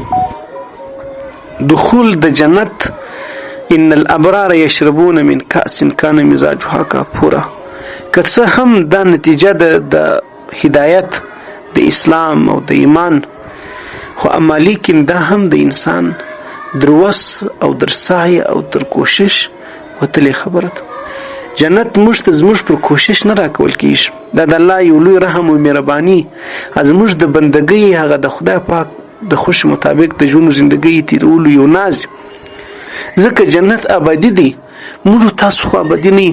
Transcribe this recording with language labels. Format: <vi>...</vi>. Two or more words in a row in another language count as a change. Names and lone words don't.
<ps>دخول د جنت</ps> <ar>ان الابرار یشربون من کأس کان مزاجها کافورا.</ar> <ps>که څه هم دا نتیجه د هدایت د اسلام او د ایمان، خو اما لیکن دا هم د انسان در وس او در سعی او در کوشش وتلې خبره ده. جنت موږ ته زموږ پر کوشش نه راکول کېږي. دا د الله یو لوی رحم او مهرباني زموږ د بندګۍ هغه د خدای پاک د خوښ مطابق د ژوند زندګۍ تیرولو یو ناز. ځکه جنت ابدي دی، موږ تاسو خو ابدي نه.</ps>